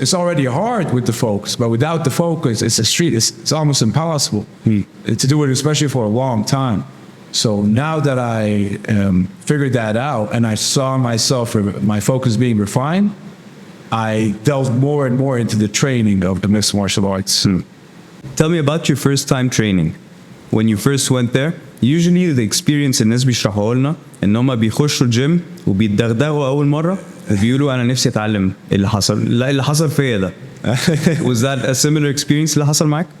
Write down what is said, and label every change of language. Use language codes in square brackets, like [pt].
[en] It's already hard with the focus, but without the focus, it's almost impossible to do it, especially for a long time. So now that I figured that out and I saw my focus being refined, I delved more and more into the training of the mixed martial arts. Tell me about your first time training. When you first went there, usually the experience [ar] الناس بيشرحوا لنا ان هم بيخشوا الجيم وبيتدغدغوا اول مره وبيقولوا انا نفسي اتعلم اللي حصل. لا اللي حصل فيا ده. [en] Was that a similar experience [ar] اللي حصل معاك؟